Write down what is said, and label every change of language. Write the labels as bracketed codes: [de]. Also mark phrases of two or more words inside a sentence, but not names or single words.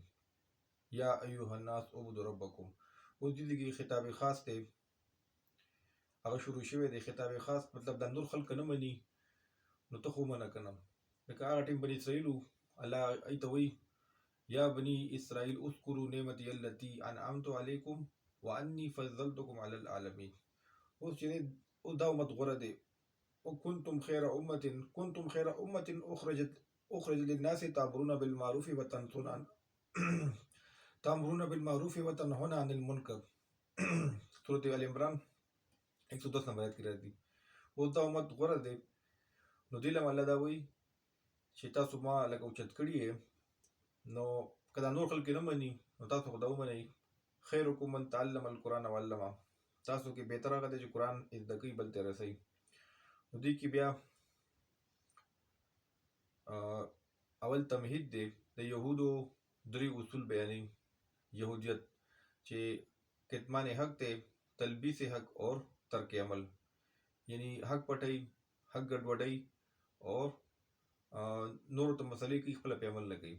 [ar] یا ایها الناس اعبدوا ربکم. [ps] اوس دې کې خطاب خاص دی، هغه شروع شوی دی. خطاب خاص مطلب د نور خلک نه مني نو ته خو منه کنه. لکه هغه ټیم [ar] بني اسرائیل الله ایت وی یا بني اسرائیل اذکروا نعمتي التي انعمت علیکم وانی فضلتکم علی العالمین. [ps] اوس چې او دا امت غوره دی. [ar] وکنتم خیر امه اخرجت للناس تامرون بالمعروف وتنهون عن المنکر. [ps] سورۃ ال عمران 110 نمبر آیت کې راځي. اوس دا امت غوره دی نو دې لم الله دا وایي چې تاسو ما لکه اوچت کړي یې، نو که دا نور خلک نه مني نو تاسو خو دا ومنئ. [ar] خیرکم من تعلم القرآن وعلمه. [ps] تاسو کې بهتر هغه دی چې قرآن زده کوي بل ته رسوي. نو دې کې بیا اول تمهید دی د یهودو 3 اصول بیانوي. یهودیت چې کتمان حق دی، تلبیس حق اور ترک عمل، یعنی حق پټي، حق ګډوډي اور نور ته مسلې کې خپل په عمل نه کوي.